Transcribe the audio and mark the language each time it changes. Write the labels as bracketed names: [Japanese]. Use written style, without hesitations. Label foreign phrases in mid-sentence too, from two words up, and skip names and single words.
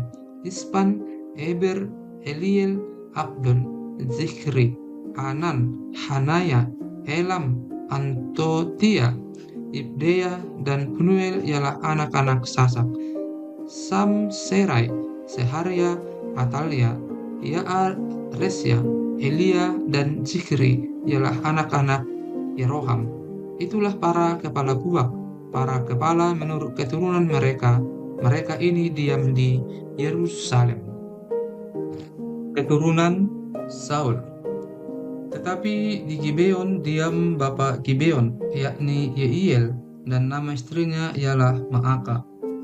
[Indonesian] Ispan, Eber, Eliel, Abdon, Zikhri, Anan, Hanaya, Elam, Antotia, Ibdea, dan Penuel ialah anak-anak Sasak. Samserai, Seharia, Atalia, Yaar, Resya, Elia, dan Zikhri ialah anak-anak Yeroham. Itulah para kepala puak, para kepala menurut keturunan mereka. Mereka ini diam di Yerusalem. Keturunan Saul. Tetapi di Gibeon diam bapa Gibeon, yakni Yeiel, dan nama istrinya ialah Maaka.